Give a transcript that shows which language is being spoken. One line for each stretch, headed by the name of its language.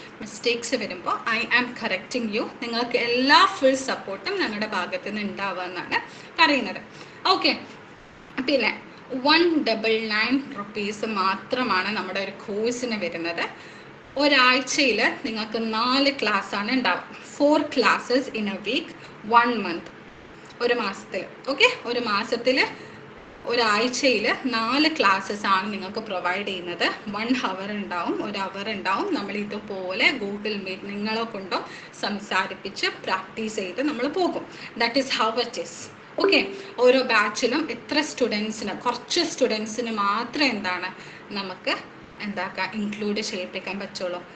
Malayalam: Mistakes വരുമ്പോൾ
English: I am correcting you,
Malayalam: നിങ്ങൾക്ക് എല്ലാ ഫുൾ സപ്പോർട്ടും ഞങ്ങളുടെ ഭാഗത്തു നിന്ന് ഉണ്ടാവുക എന്നാണ് പറയുന്നത്. ഓക്കെ, പിന്നെ 199 rupees മാത്രമാണ് നമ്മുടെ ഒരു കോഴ്സിന് വരുന്നത്. ഒരാഴ്ചയിൽ നിങ്ങൾക്ക് 4 ക്ലാസ്സാണ് ഉണ്ടാവുക.
English: 4 classes in a week, 1 month,
Malayalam: ഒരു മാസത്തിൽ. ഓക്കെ, ഒരു മാസത്തിൽ ഒരാഴ്ചയിൽ 4 ക്ലാസ്സസ് ആണ് നിങ്ങൾക്ക് പ്രൊവൈഡ് ചെയ്യുന്നത്. 1 hour ഉണ്ടാവും, 1 hour ഉണ്ടാവും. നമ്മൾ ഇതുപോലെ ഗൂഗിൾ മീറ്റ് നിങ്ങളെ കൊണ്ടോ സംസാരിപ്പിച്ച് പ്രാക്ടീസ് ചെയ്ത് നമ്മൾ പോകും.
English: That is how it is.
Malayalam: Okay, ഓരോ ബാച്ചിലും എത്ര സ്റ്റുഡൻസിന്, കുറച്ച് സ്റ്റുഡൻസിന് മാത്രമേ എന്താണ് നമുക്ക് എന്താക്കാം ഇൻക്ലൂഡ് ചെയ്യിപ്പിക്കാൻ പറ്റുള്ളൂ.